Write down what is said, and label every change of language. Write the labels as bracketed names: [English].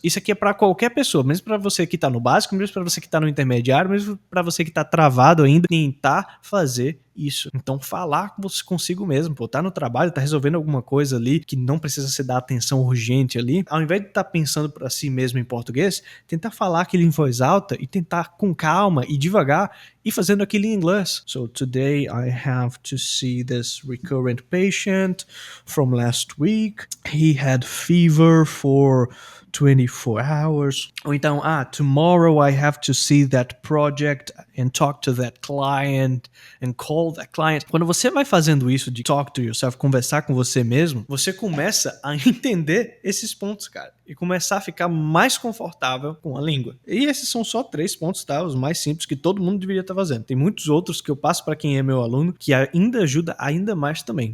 [Portuguese] Isso aqui é pra qualquer pessoa, mesmo pra você que tá no básico, mesmo pra você que tá no intermediário, mesmo pra você que tá travado ainda, tentar fazer isso. Então falar com você consigo mesmo, pô, tá no trabalho, tá resolvendo alguma coisa ali que não precisa se dar atenção urgente ali, ao invés de estar pensando para si mesmo em português, tentar falar aquilo em voz alta e tentar com calma e devagar e fazendo aquilo em inglês. [English] So today I have to see this recurrent patient from last week. He had fever for 24 hours. [Portuguese] Ou então, [English] tomorrow I have to see that project and talk to that client and call that client. [Portuguese] Quando você vai fazendo isso de [English] talk to yourself, [Portuguese] conversar com você mesmo, você começa a entender esses pontos, cara, e começar a ficar mais confortável com a língua. E esses são só 3 pontos, tá? Os mais simples que todo mundo deveria estar fazendo. Tem muitos outros que eu passo para quem é meu aluno que ainda ajuda ainda mais também.